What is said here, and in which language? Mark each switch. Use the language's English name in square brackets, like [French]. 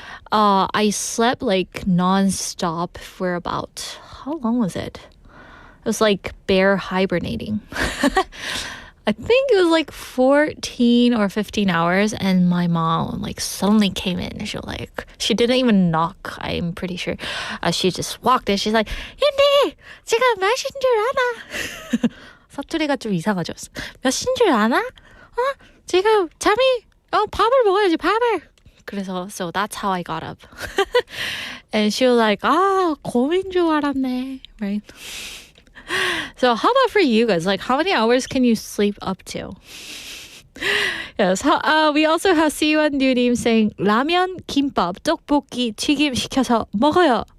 [English] I slept like nonstop for about, how long was it? It was like bare hibernating. I think it was like 14 or 15 hours, and my mom like suddenly came in and she didn't even knock, I'm pretty sure. She just walked in. [Korean] She's like, "근데 지금 몇 시인 줄 아나?" 사투리가 좀 이상하죠. 몇 시인 줄 아나? 지금 잠이 밥을 먹어야지, 밥을. [English] 그래서 so that's how I got up. And she was like, 거인 줄 알았네, right? So how about for you guys? Like, how many hours can you sleep up to? Yes. [Korean] We also have C1 Du님 saying, 라면, 김밥, 떡볶이, 튀김 시켜서 먹어요.